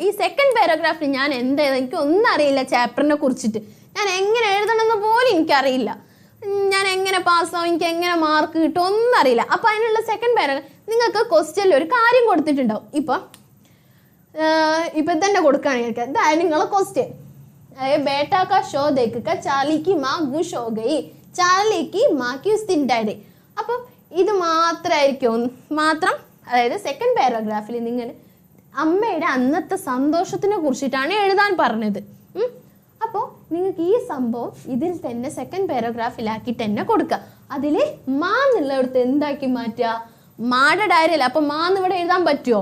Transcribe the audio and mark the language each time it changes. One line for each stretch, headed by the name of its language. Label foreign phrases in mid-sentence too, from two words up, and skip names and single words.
Malayalam: ഈ
English: second paragraphil
Malayalam: ഞാൻ എന്താ എനിക്ക് ഒന്നും അറിയില്ല ചാപ്റ്ററിനെ കുറിച്ചിട്ട്, ഞാൻ എങ്ങനെ എഴുതണമെന്ന് പോലും എനിക്കറിയില്ല, ഞാൻ എങ്ങനെ പാസ്സാവും, എനിക്ക് എങ്ങനെ മാർക്ക് കിട്ടും ഒന്നും അറിയില്ല. അപ്പം അതിനുള്ള
English: second paragraph
Malayalam: നിങ്ങൾക്ക് ക്വസ്റ്റ്യനിൽ ഒരു കാര്യം കൊടുത്തിട്ടുണ്ടാവും. ഇപ്പം തന്നെ കൊടുക്കുകയാണെങ്കിൽ ഇതായത് നിങ്ങളെ ക്വസ്റ്റ്യൻ,
Hindi: बेटा का शो देखकर चार्ली की माँ गुश हो गई, चार्ली की माँ की उस दिन डायरी.
Malayalam: അപ്പം ഇത് മാത്രം അതായത്
English: second paragraphil
Malayalam: നിങ്ങൾ അമ്മയുടെ അന്നത്തെ സന്തോഷത്തിനെ കുറിച്ചിട്ടാണ് എഴുതാൻ പറഞ്ഞത്. അപ്പോൾ നിങ്ങൾക്ക് ഈ സംഭവം ഇതിൽ തന്നെ സെക്കൻഡ് പാരഗ്രാഫിലാക്കിയിട്ട് തന്നെ കൊടുക്കുക. അതിൽ മാ എന്നുള്ളടത്ത് എന്താക്കി മാറ്റുക, മായുടെ ഡയറി അല്ല, അപ്പൊ മാന്ന് ഇവിടെ എഴുതാൻ പറ്റുമോ?